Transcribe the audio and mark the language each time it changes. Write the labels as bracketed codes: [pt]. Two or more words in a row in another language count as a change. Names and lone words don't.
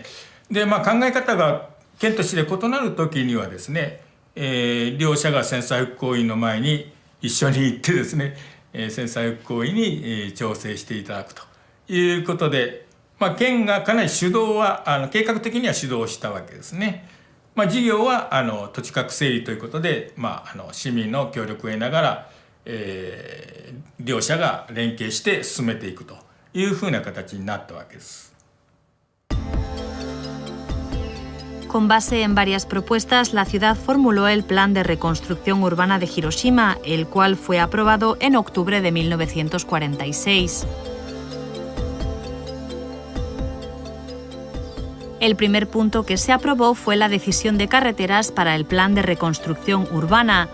[ja] で、考え方が県と市で異なるときにはですね、両者が戦災復興委員の前に一緒に行ってですね、戦災復興委員に調整していただくということで、県がかなり主導は計画的には主導したわけですね。事業は土地価格整理ということで、市民の協力を得ながら、両者が連携して進めていくというふうな形になったわけです。 [es] Con base en varias propuestas, la ciudad formuló el Plan de Reconstrucción Urbana de Hiroshima, el cual fue aprobado en octubre de 1946. El primer punto que se aprobó fue la decisión de carreteras para el Plan de Reconstrucción Urbana.